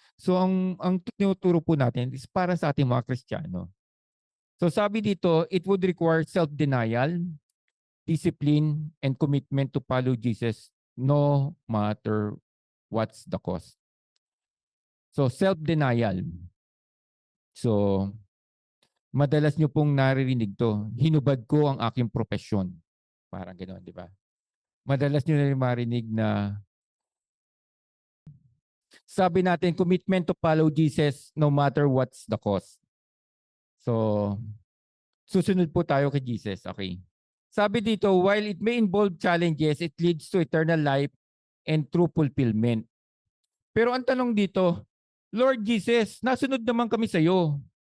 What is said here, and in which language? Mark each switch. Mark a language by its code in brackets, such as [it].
[tl] So ang tinuturo po natin is para sa ating mga Kristiyano. [en] So [tl] sabi dito, [en] it would require self-denial, discipline, and commitment to follow Jesus no matter what's the cost. [tl] So self-denial. So madalas nyo pong naririnig to, hinubad ko ang aking propesyon. Parang gano'n, di ba? Madalas nyo na marinig na sabi natin, [en] commitment to follow Jesus no matter what's the cost. [tl] So, susunod po tayo kay Jesus, okay? Sabi dito, [en] while it may involve challenges, it leads to eternal life and true fulfillment. [tl] Pero ang tanong dito, Lord Jesus, nasunod naman kami sa iyo.